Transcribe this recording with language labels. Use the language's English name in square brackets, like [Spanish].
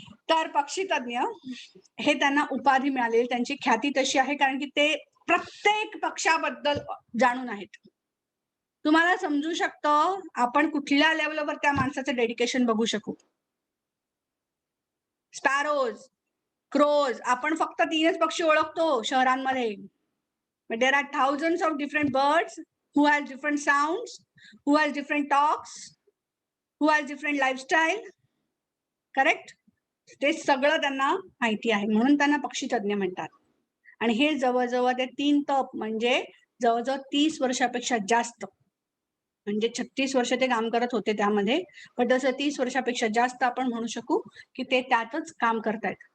[Marathi] तर पक्षी तज्ञ हे त्यांना उपाधी मिळालेली, त्यांची ख्याती तशी आहे कारण की ते प्रत्येक पक्षाबद्दल जाणून आहेत. तुम्हाला समजू शकतं आपण कुठल्या लेवलवर त्या माणसाचं डेडिकेशन बघू शकू. स्पॅरोज, क्रोज, आपण फक्त 3च पक्षी ओळखतो शहरांमध्ये. [English] But there are thousands of different birds who has different sounds, who has different talks, who has different lifestyle. Correct? [Marathi] ते सगळं त्यांना माहिती आहे म्हणून त्यांना पक्षी तज्ञ म्हणतात. आणि हे जवळजवळ ते 3 तप म्हणजे जवळजवळ 30 वर्षापेक्षा जास्त, म्हणजे 36 वर्ष ते काम करत होते त्यामध्ये, पण तसं 30 वर्षापेक्षा जास्त आपण म्हणू शकू की ते त्यातच काम करतायत.